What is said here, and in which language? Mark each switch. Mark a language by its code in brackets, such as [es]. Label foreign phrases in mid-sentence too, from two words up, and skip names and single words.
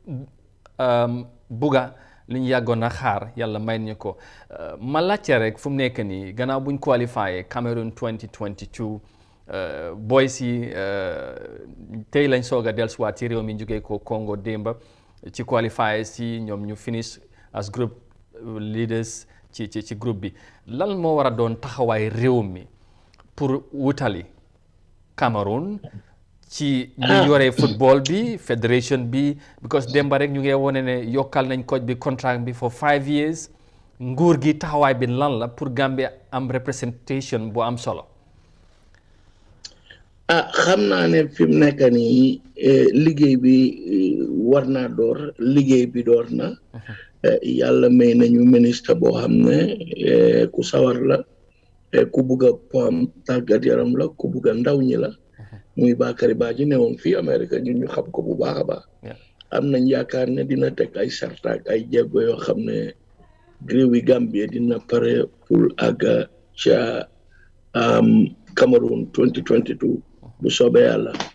[wo] bugga liñ yàggoon na xaar yàlla may ñu ko ma laajte rek fu mu nekk nii gannaaw buñ qualifié Cameroon 2022 boys yi tey lañ soog a dellusiwaat ci réew mi jógee ko Congo démba ci qualifiers yi ñoom ñu [en] finish as group leaders [wo] ci groupe bi lan moo war a doon taxawaay réew mi pour wutali Cameroon ci ñu yoree football bi fédération bi because démba rek ñu ngi wone ne yokkal nañ coach bi contract bi [en] for 5 years [wo] nguur gi taxawaay bi lan la pour Gambia am representation bu am solo. xam naa ne fi mu nekk nii liggéey bi war naa door liggéey bi door na yàlla may nañu ministre boo xam ne ku sawar la ku bugg a pom tàggat yaram la ku bugg a ndaw ñi la muy Bakary Badji ne woon fii Amérique ñun ñu xam ko bu baax a baax am nañ yaakaar ne dina teg ay sartaak ay jéego yoo xam ne réewi Gambie dina pare pour àgga ca Cameroon 2022 bu soobee yàlla.